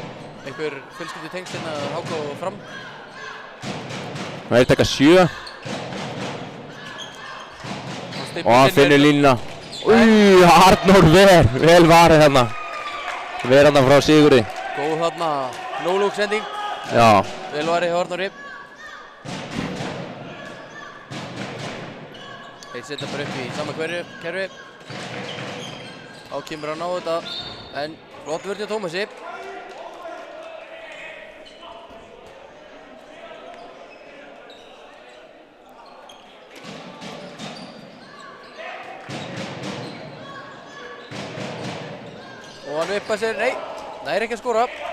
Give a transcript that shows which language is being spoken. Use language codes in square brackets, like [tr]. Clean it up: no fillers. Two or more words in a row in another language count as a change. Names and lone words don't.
[is] Einhver fjölskyldu tengsl hérna HK og Fram. Það er taka 7. Og hann finnur línuna. Arnór vel varið hérna. Verið hérna frá Sigurði. Góð þarna, no-look sending. Já. Vel varið hjá Arnóri. Þeir setja bara upp í sama kerfi. Á kemur hann á þetta, en flott vörð hjá Tómasi. Og hann vippar sér, nei, það er ekki að skora.